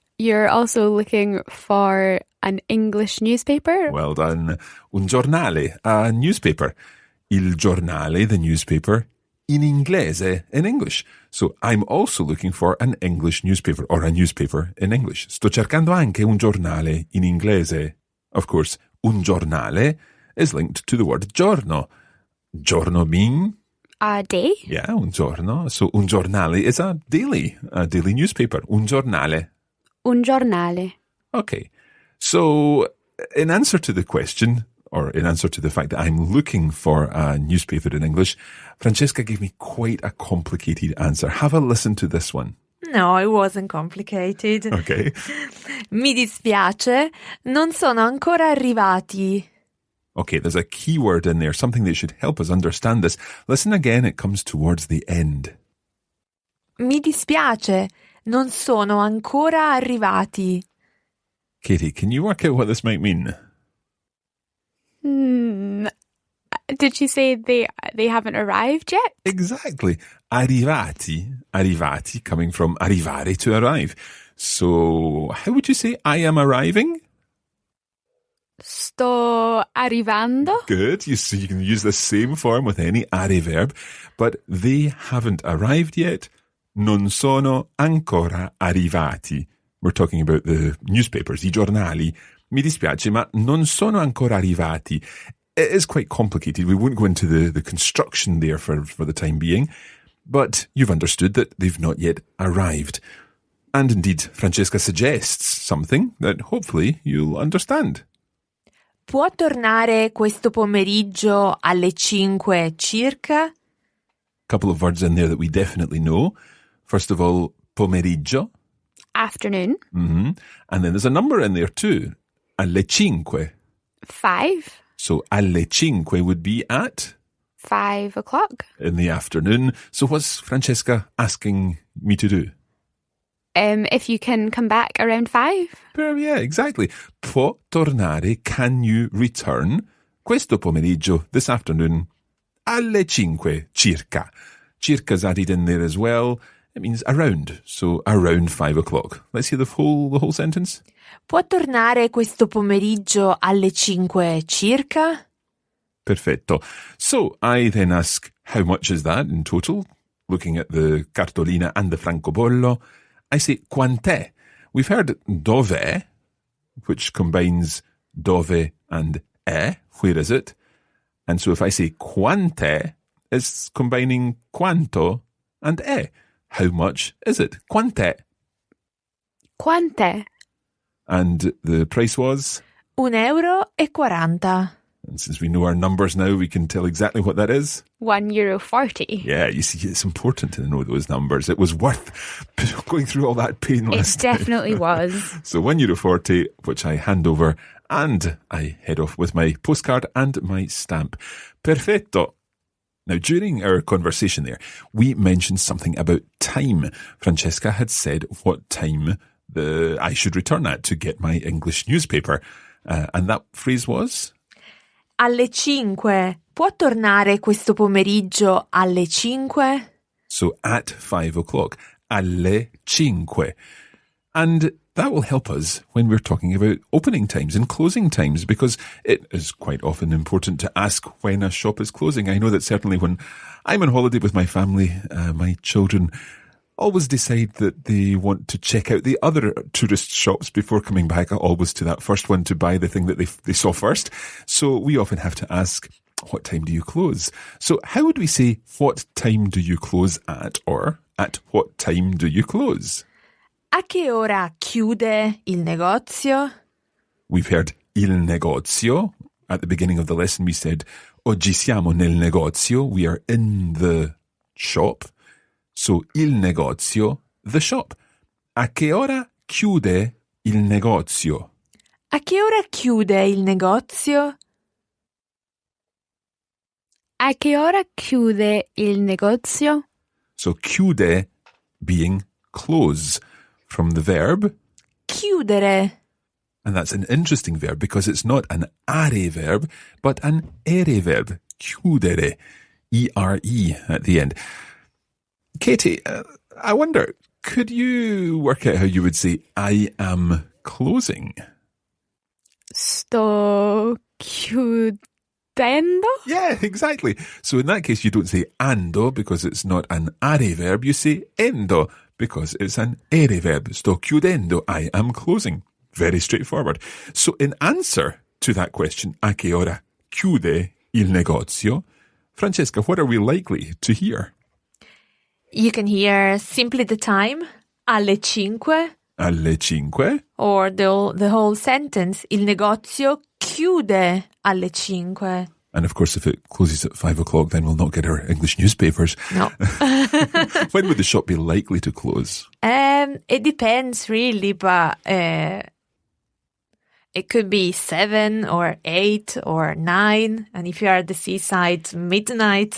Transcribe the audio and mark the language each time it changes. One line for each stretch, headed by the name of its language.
English: You're also looking for an English newspaper? Well done. Un giornale, a newspaper. Il giornale, the newspaper.
Italian: in inglese
English: in English. So I'm also looking for an English newspaper or a newspaper in English.
Italian: Sto cercando anche un giornale in inglese.
English: Of course, un giornale is linked to the word giorno. Giorno being? A day? Yeah, un giorno. So un giornale is a daily newspaper. Un giornale.
Italian: Un giornale.
English: Okay. So in answer to the question, or in answer to the fact that I'm looking for a newspaper in English, Francesca gave me quite a complicated answer. Have a listen to this one. No, it wasn't complicated. Okay.
Italian: Mi dispiace, non sono ancora arrivati.
English: Okay, there's a key word in there, something that should help us understand this. Listen again, it comes towards the end.
Italian: Mi dispiace, non sono ancora arrivati.
English: Katie, can you work out what this might mean? Did she say they haven't arrived yet? Exactly. Arrivati, coming from arrivare, to arrive. So, how would you say I am arriving?
Italian: Sto arrivando.
English: Good. You can use the same form with any are verb, but they haven't arrived yet.
Italian: Non sono ancora arrivati.
English: We're talking about the newspapers, I giornali.
Italian: Mi dispiace, ma non sono ancora arrivati.
English: It is quite complicated. We won't go into the construction there for the time being, but you've understood that they've not yet arrived. And indeed, Francesca suggests something that hopefully you'll understand.
Italian: Può tornare questo pomeriggio alle 5 circa?
English: Couple of words in there that we definitely know. First of all, pomeriggio. Afternoon. Mm-hmm. And then there's a number in there too.
Italian: Alle 5.
English: 5. So alle 5 would be at? 5 o'clock. In the afternoon. So what's Francesca asking me to do? If you can come back around 5. Yeah, exactly.
Italian: Può tornare,
English: can you return,
Italian: questo pomeriggio,
English: this afternoon,
Italian: alle 5 circa.
English: Circa's added in there as well. It means around, so around 5 o'clock. Let's hear the whole sentence.
Italian: Può tornare questo pomeriggio alle 5 circa? Perfetto.
English: So I then ask, how much is that in total? Looking at the cartolina and the francobollo, I say quant'è. We've heard dove, which combines dove and è. Where is it? And so if I say quant'è, it's combining quanto and è. How much is it? Quant'è?
Italian: Quant'è?
English: And the price was? €1,40. And since we know our numbers now, we can tell exactly what that is. €1.40. Yeah, you see, it's important to know those numbers. It was worth going through all that pain last time. It definitely was. So €1.40, which I hand over, and I head off with my postcard and my stamp. Perfetto. Now, during our conversation there, we mentioned something about time. Francesca had said what time I should return at to get my English newspaper. And that phrase was?
Italian: Alle 5. Può tornare questo pomeriggio alle 5?
English: So at 5 o'clock. Alle 5. And that will help us when we're talking about opening times and closing times, because it is quite often important to ask when a shop is closing. I know that certainly when I'm on holiday with my family, my children always decide that they want to check out the other tourist shops before coming back, always to that first one to buy the thing that they saw first. So we often have to ask, what time do you close? So how would we say, what time do you close at, or at what time do you close?
Italian: A che ora chiude il negozio?
English: We've heard il negozio. At the beginning of the lesson we said,
Italian: oggi siamo nel negozio.
English: We are in the shop. So il negozio, the shop.
Italian: A che ora chiude il negozio? A che ora chiude il negozio? A che ora chiude il negozio?
English: So chiude being close, from the verb
Italian: chiudere.
English: And that's an interesting verb because it's not an are verb, but an ere verb. Chiudere. E-R-E at the end. Katie, I wonder, could you work out how you would say, I am closing?
Italian: Sto chiudendo.
English: Yeah, exactly. So in that case, you don't say ando because it's not an are verb. You say endo because it's an ere verb.
Italian: Sto chiudendo.
English: I am closing. Very straightforward. So in answer to that question,
Italian: a che ora chiude il negozio?
English: Francesca, what are we likely to hear? You can hear simply the time, alle 5.
Italian: Alle 5.
English: Or the whole sentence,
Italian: il negozio chiude alle 5.
English: And of course, if it closes at 5 o'clock, then we'll not get our English newspapers. No. When would the shop be likely to close? It depends really, but it could be 7 or 8 or 9. And if you are at the seaside, midnight.